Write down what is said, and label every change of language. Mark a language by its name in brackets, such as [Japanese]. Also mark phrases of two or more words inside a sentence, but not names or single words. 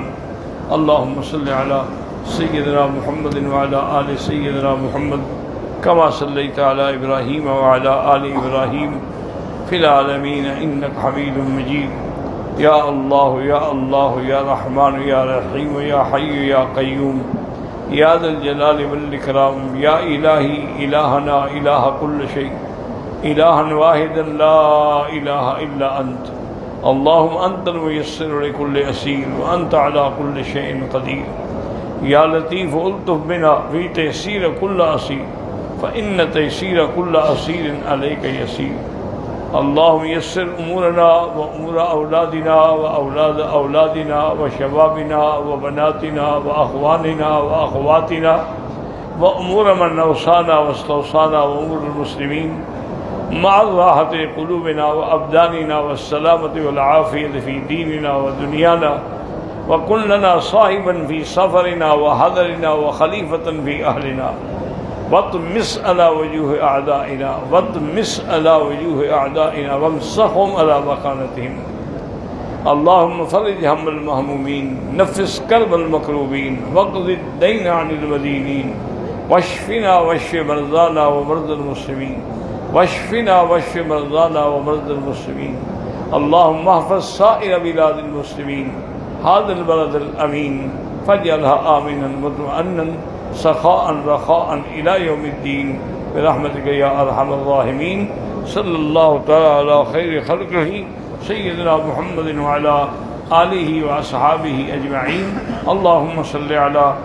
[Arabic] اللهم صل على سيدنا محمد وعلى آل سيدنا محمد كما صليت على إبراهيم وعلى آل إبراهيم في العالمين إنك حميد مجيد. يا الله يا الله يا رحمن يا رحيم يا حي يا قيوم يا ذا الجلال والإكرام يا إلهي إلهنا إله كل شيء إلها واحدا لا إله إلا أنت اللهم أنت الميسر لكل عسير وأنت على كل شيء قدير يا لطيف الطف بنا في تيسير كل عسير فإن تيسير كل عسير عليك يسير. اللهم يسر أمورنا وأمور أولادنا وأولاد أولادنا وشبابنا وبناتنا وإخواننا وأخواتنا وأمور من أوصانا واستوصانا وأمور المسلمين مع راحة قلوبنا وأبداننا وسلامة والعافية في ديننا ودنيانا وكن لنا صاحبا في سفرنا وحضرنا وخليفة في أهلنا واطمس على وجوه أعدائنا واطمس على وجوه أعدائنا وامسخهم على مكانتهم. اللهم فرج هم المهمومين نفس كرب المكروبين واقض الدين عن المدينين واشفنا واشف مرضانا ومرضى المسلمين واشفنا واشف مرضانا ومرضى المسلمين. اللهم احفظ سائر بلاد المسلمين هذا البلد الأمين فاجعلها آمنا مطمئنا سخاء رخاء إلى يوم الدين برحمتك يا أرحم الراحمين. صلى الله تعالى على خير خلقه سيدنا محمد وعلى آله وأصحابه أجمعين. اللهم صل على